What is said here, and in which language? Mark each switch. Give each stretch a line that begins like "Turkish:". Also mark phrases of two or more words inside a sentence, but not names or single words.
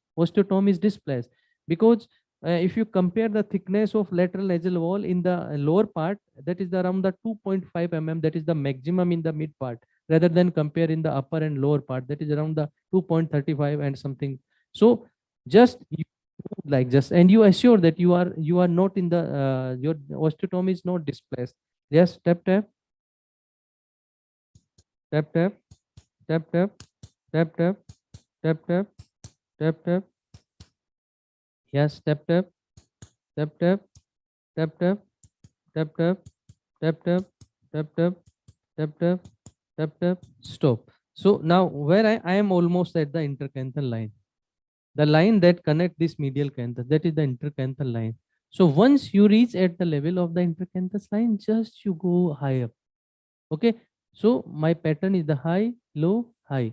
English: Osteotomy is displaced because if you compare the thickness of lateral nasal wall in the lower part, that is around the 2.5 mm, that is the maximum in the mid part, rather than compare in the upper and lower part, that is around the 2.35 and something. So just you like just, and you assure that you are not in the your osteotomy is not displaced. Just tap tap tap tap tap tap tap tap tap tap tap tap. Yes, tap tap tap tap tap tap tap tap tap tap tap tap tap tap tap tap. Stop. So now where I am almost at the intercanthal line, the line that connect this medial canthus, that is the intercanthal line. So once you reach at the level of the intercanthus line, just you go high up. Okay. So my pattern is the high, low, high.